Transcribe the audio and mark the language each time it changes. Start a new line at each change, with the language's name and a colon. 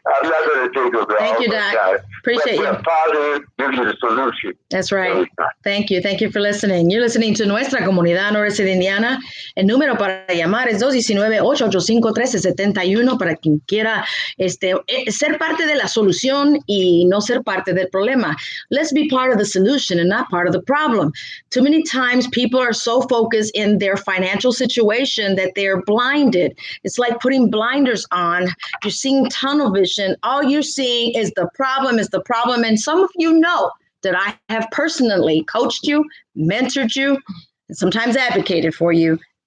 English: I'm not going to take over. Thank you, Doc. Appreciate you. Positive gives you the solution. That's right. Thank you. Thank you for listening. You're listening to Nuestra Comunidad Noreste de Indiana.
Spanish: El número para llamar es 219-885-1371 para quien quiera ser parte de la solución y no ser parte del problema.
English: Let's be part of the solution and not part of the problem. Too many times people are so focused in their financial situation that they're blinded. It's like putting blinders on. You're seeing tunnel vision. All you're seeing is the problem. And some of you know that I have personally coached you, mentored you, and sometimes advocated for you.